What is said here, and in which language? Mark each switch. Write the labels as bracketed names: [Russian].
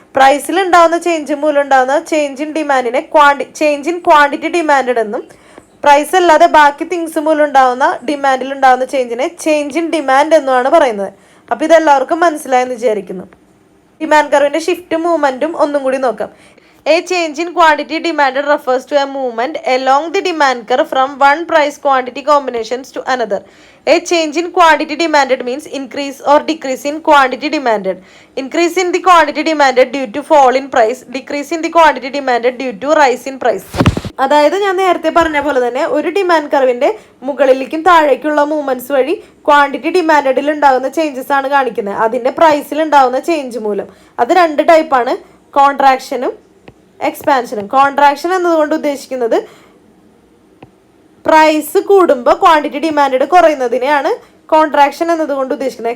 [Malayalam] പ്രൈസിൽ ഉണ്ടാകുന്ന ചേഞ്ച് മൂലം ഉണ്ടാകുന്ന change in ഡിമാൻഡിനെ change in quantity demand എന്നും, പ്രൈസ് അല്ലാതെ ബാക്കി തിങ്സ് മൂലം ഉണ്ടാകുന്ന ഡിമാൻഡിൽ ഉണ്ടാകുന്ന ചേഞ്ചിനെ ചേഞ്ച് ഇൻ ഡിമാൻഡ് എന്നുമാണ് പറയുന്നത്. അപ്പോൾ ഇതെല്ലാവർക്കും മനസ്സിലായെന്ന് വിചാരിക്കുന്നു. ഡിമാൻഡ് കർവിന്റെ ഷിഫ്റ്റും മൂവ്മെന്റും ഒന്നും കൂടി നോക്കാം. [English] A change in quantity demanded refers to a movement along the demand curve from one price quantity combinations to another. A change in quantity demanded means increase or decrease in quantity demanded. Increase in the quantity demanded due to fall in price, decrease in the quantity demanded due to rise in price. [Malayalam] അതായത് ഞാൻ നേരത്തെ പറഞ്ഞ പോലെ തന്നെ ഒരു demand കർവിന്റെ മുകളിലേക്കും താഴേക്കുള്ള മൂവ്മെന്റ്സ് വഴി ക്വാണ്ടിറ്റി ഡിമാൻഡിൽ ഉണ്ടാകുന്ന ചേഞ്ചസ് ആണ് കാണിക്കുന്നത്, അതിന്റെ പ്രൈസിൽ ഉണ്ടാകുന്ന ചേഞ്ച് മൂലം. അത് രണ്ട് ടൈപ്പാണ്, കോൺട്രാക്ഷനും എക്സ്പാൻഷനും. കോൺട്രാക്ഷൻ എന്നതുകൊണ്ട് ഉദ്ദേശിക്കുന്നത് പ്രൈസ് കൂടുമ്പോൾ ക്വാണ്ടിറ്റി ഡിമാൻഡ് കുറയുന്നതിനെയാണ് കോൺട്രാക്ഷൻ എന്നതുകൊണ്ട് ഉദ്ദേശിക്കുന്നത്.